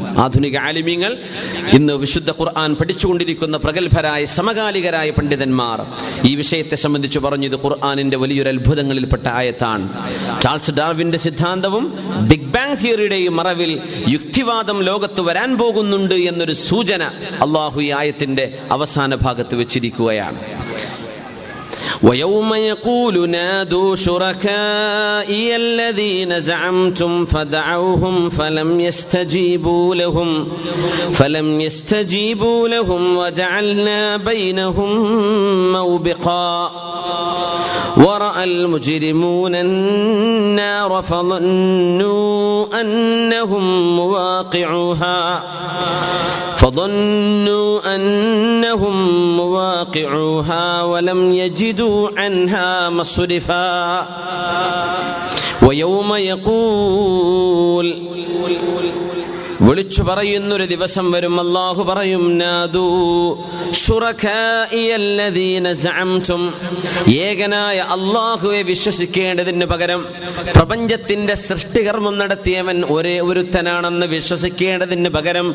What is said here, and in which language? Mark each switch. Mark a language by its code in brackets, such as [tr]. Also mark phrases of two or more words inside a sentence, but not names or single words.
[ml] ആധുനിക ആലിമീങ്ങൾ, ഇന്ന് വിശുദ്ധ ഖുർആൻ പഠിച്ചുകൊണ്ടിരിക്കുന്ന പ്രഗത്ഭരായ സമകാലികരായ പണ്ഡിതന്മാർ ഈ വിഷയത്തെ സംബന്ധിച്ച് പറഞ്ഞു, ഇത് ഖുർആനിന്റെ വലിയൊരു അത്ഭുതങ്ങളിൽപ്പെട്ട ആയത്താണ്. ചാൾസ് ഡാർവിന്റെ സിദ്ധാന്തവും ബിഗ് ബാങ് തിയറിയുടെയും മറവിൽ യുക്തിവാദം ലോകത്ത് വരാൻ പോകുന്നുണ്ട് എന്നൊരു സൂചന അള്ളാഹു ഈ ആയത്തിന്റെ അവസാന ഭാഗത്ത് വെച്ചിരിക്കുകയാണ്. [ar] ويوم يقول نادوا شركائي الذين زعمتم فدعوهم فلم يستجيبوا لهم وجعلنا بينهم موبقا ورأى المجرمون النار فظنوا أنهم مواقعوها ولم يجدوا عنها مصرفا ويوم يقول, [ml] വിളിച്ചു പറയുന്നൊരു ദിവസം വരും. അല്ലാഹു പറയും, [ar] نادوا شركائي الذين زعمتم, [ml] ഏകനായ അല്ലാഹുവെ വിശ്വസിക്കേണ്ടതിന് പകരം പ്രപഞ്ചത്തിന്റെ സൃഷ്ടികർമ്മം നടത്തിയവൻ ഒരേ ഒരുത്തനാണെന്ന് വിശ്വസിക്കേണ്ടതിന് പകരം